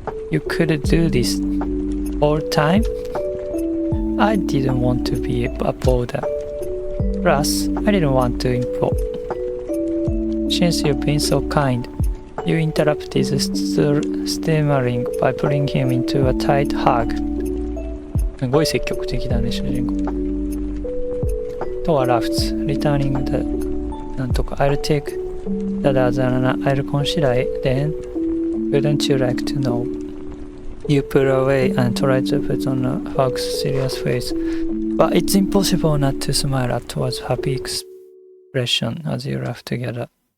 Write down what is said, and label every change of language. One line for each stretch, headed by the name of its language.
English: You could do this all time? I didn't want to be a bother. Plus, I didn't want to impose. Since you've been so kind, you interrupted his stammering by pulling him into a tight hug.
Japanese: すごい積極的だね、主人公。
English: Toa laughs, returning the
Japanese: なんとか
English: I'll take that as an I'll consider it then. Wouldn't you like to know? You pull away and try to put on a fog's serious face, but it's impossible not to smile at Toa's happy expression as you laugh together.